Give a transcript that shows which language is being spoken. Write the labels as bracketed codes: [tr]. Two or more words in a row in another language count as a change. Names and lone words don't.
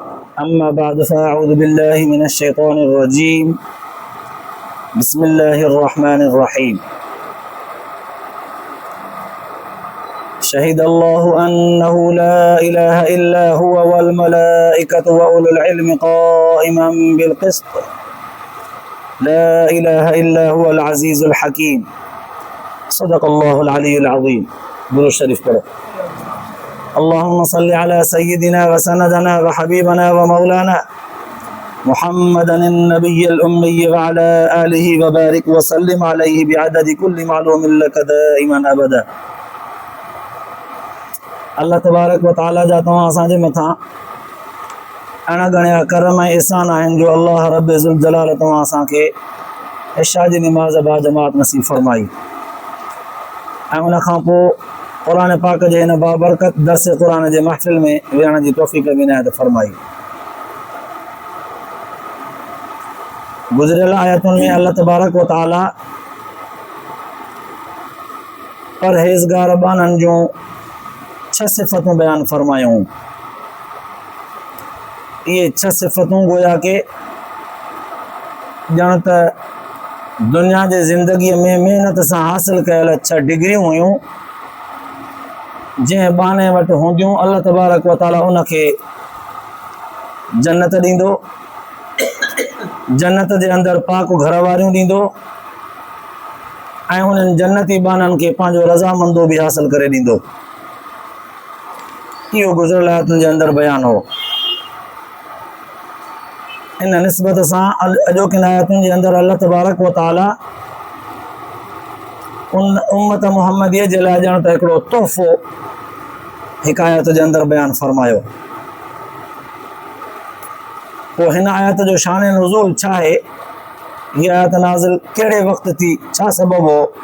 [ar] أما بعد فأعوذ بالله من الشيطان الرجيم بسم الله الرحمن الرحيم شهد الله أنه لا إله إلا هو والملائكة وأولو العلم قائما بالقسط لا إله إلا هو العزيز الحكيم صدق الله العلي العظيم. [sd] दुरूद शरीफ पढ़ो। [ar] اللهم صل على سيدنا وسندنا وحبيبنا ومولانا محمد النبي الأمي وعلى آله وبارك وسلم عليه بعدد كل معلوم لك دائما أبدا. الله تبارك وتعالى [sd] जा तव्हां असांजे मथां अणा गणिया करम ऐं एहसान आहिनि जो अल्लाह [ar] رب ذو الجلال [sd] तव्हां असांखे इशा जी निमाज़ बा जमात नसीब फरमाई ऐं उन खां पोइ क़ुरान पाक जे हिन बाबरकत दर्स क़ुरान जे महफ़िल में विहण जी तौफ़ीक़ बि इनायत फरमाई। गुज़िरियल आयतुनि में [ar] الله تبارك وتعالى [sd] परहेज़गार बाननि जूं 6 सिफ़तूं बयान फरमायूं। ये 6 सिफ़तूं गोया के ॼण त दुनिया जे ज़िंदगीअ में महिनत सां हासिल कयल 6 डिग्रियूं हुयूं जंहिं बाने वटि हूंदियूं [ar] الله تبارك وتعالى [sd] उनखे जन्नत ॾींदो, जन्नत जे अंदरि पाक घर वारियूं ॾींदो ऐं उन्हनि जन्नती बाननि खे पंहिंजो रज़ामंदो बि हासिल करे ॾींदो। इहो गुज़िरियल आयतुनि जे अंदरि बयानु हो। इन निस्बत सां अॼोकिन आयतुनि जे अंदरि [ar] الله تبارك وتعالى [sd] उन उम्मत मुहम्मदीअ जे लाइ ॼण त हिकिड़ो तोहफ़ो हिकु आयत जे अंदरि बयानु फरमायो। पोइ हिन आयत जो शान नुज़ूल छा आहे, हीअ आयत नाज़िल कहिड़े वक़्तु थी, छा सबबु हो?